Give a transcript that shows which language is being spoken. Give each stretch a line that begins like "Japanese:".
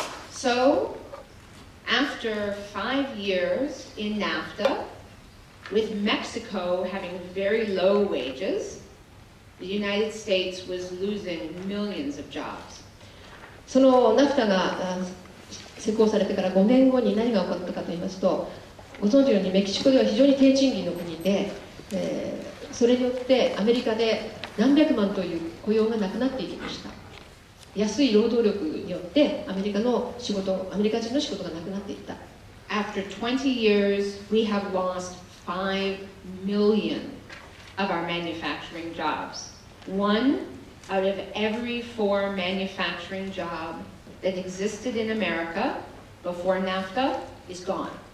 English: So, after 5 years in NAFTA, with Mexico having very low wages, the United States was losing millions of jobs.
Japanese: そのナフタが施行されてから5年後に何が起こったかといいますと、ご存知のようにメキシコでは非常に低賃金の国で、それによってアメリカで何百万という雇用がなくなっていきました。安い労働力によってアメリカ人の仕事がなくなっていった。
English: After 20 years, we have lost 5 million of our manufacturing jobs. 1 out of every 4 manufacturing job that existed in America before NAFTA is gone.